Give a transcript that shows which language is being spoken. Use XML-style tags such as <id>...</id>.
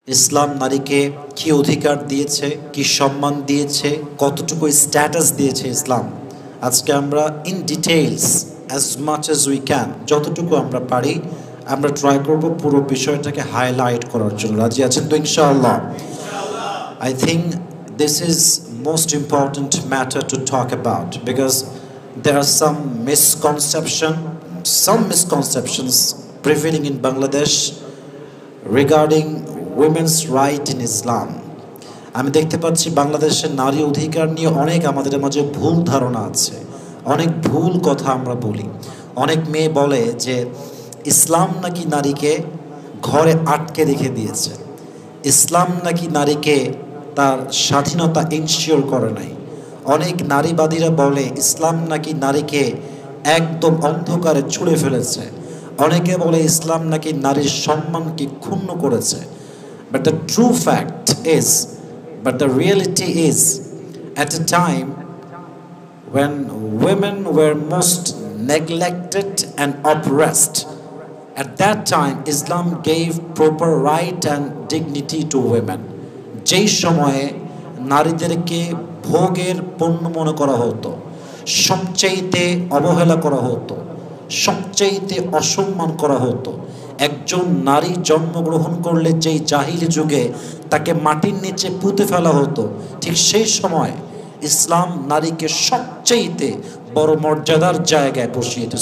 <bn>ইসলাম নারীকে কি অধিকার দিয়েছে, কি সম্মান দিয়েছে, কতটুকু স্ট্যাটাস দিয়েছে ইসলাম, আজকে আমরা</bn> <en>in details as much as we can,</en> <bn>যতটুকু আমরা পারি আমরা ট্রাই করব পুরো বিষয়টাকে হাইলাইট করার জন্য। রাজি আছেন তো ইনশাআল্লাহ?</bn> <en>I think this is most important matter to talk about because there are some misconceptions prevailing in Bangladesh regarding women's right in Islam.</en> <bn>আমি দেখতে পাচ্ছি বাংলাদেশের নারী অধিকার নিয়ে অনেক আমাদের মাঝে ভুল ধারণা আছে, অনেক ভুল কথা আমরা বলি। অনেক মেয়ে বলে যে ইসলাম নাকি নারীকে ঘরে আটকে রেখে দিয়েছে, ইসলাম নাকি নারীকে তার স্বাধীনতা ইনশিওর করে নাই। অনেক নারীবাদীরা বলে ইসলাম নাকি নারীকে একদম অন্ধকারে ছুঁড়ে ফেলেছে। অনেকে বলে ইসলাম নাকি নারীর সম্মানকে ক্ষুণ্ণ করেছে।</bn> <en>But the true fact is, but the reality is, at a time when women were most neglected and oppressed, at that time Islam gave proper right and dignity to women.</en> <bn>যেই সময়ে নারীদেরকে ভোগের পণ্য মনে করা হতো, সবচাইতে অবহেলা করা হতো, সবচাইতে অসম্মান করা হতো। একজন নারী জন্মগ্রহণ করলে যেই জাহিলি যুগে তাকে মাটির নিচে পুঁতে ফেলা হতো, ঠিক সেই সময় ইসলাম নারীকে সবচাইতে বড় মর্যাদার জায়গায় বসিয়েছে।</bn>